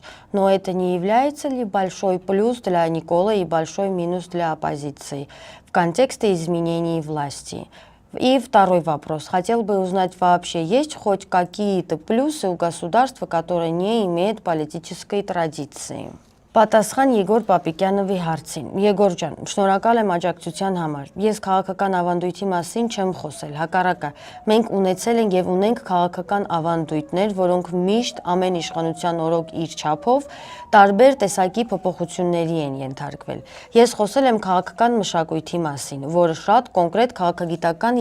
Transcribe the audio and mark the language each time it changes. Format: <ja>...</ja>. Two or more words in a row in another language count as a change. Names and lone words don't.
<ru>Но это не является ли большой плюс для Николы и большой минус для оппозиции в контексте изменений власти? И второй вопрос. Хотел бы узнать, вообще есть хоть какие-то плюсы у государства, которое не имеет политической традиции?</ru> <hy>Պատասխան Եգոր Պապիկյանովի հարցին։ Եգոր ջան, շնորհակալ եմ աջակցության համար։ Ես քաղաքական ավանդույթի մասին չեմ խոսել, հակառակը։ Մենք ունեցել ենք եւ ունենք քաղաքական ավանդույթներ, որոնք միշտ ամեն իշխանության օրոք իր չափով տարբեր տեսակի փոփոխությունների են ենթարկվել։ Ես խոսել եմ քաղաքական մշակույթի մասին, որը շատ կոնկրետ քաղաքագիտական</hy>